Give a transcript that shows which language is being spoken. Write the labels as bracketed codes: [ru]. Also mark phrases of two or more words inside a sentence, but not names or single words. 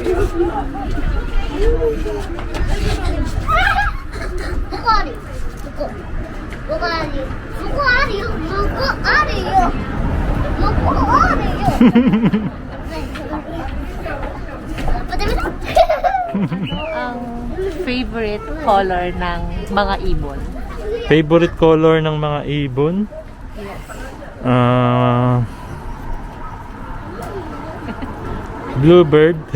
[ja] ここあるよ。ここ。ここあるよ。ここあるよ。ここあるよ。ここあるよ。 [tl] Ang favorite color ng mga ibon? Favorite color ng mga ibon? Bluebird.